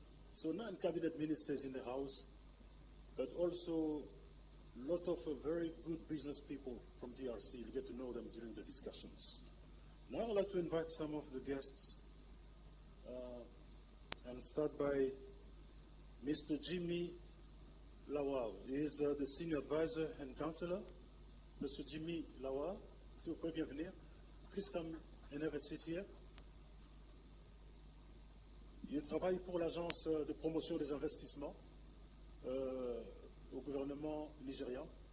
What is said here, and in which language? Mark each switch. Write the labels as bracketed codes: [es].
[en] So 9 cabinet ministers in the House, but also a lot of very good business people from DRC. You get to know them during the discussions. Now I'd like to invite some of the guests and start by Mr. Jimmy Lawal. He is the Senior Advisor and Counselor. Mr. [fr] Jimmy Lawal, s'il vous plaît, bienvenue. [en] Please come and have a seat here. [fr] Il travaille pour l'agence de promotion des investissements au gouvernement nigérian.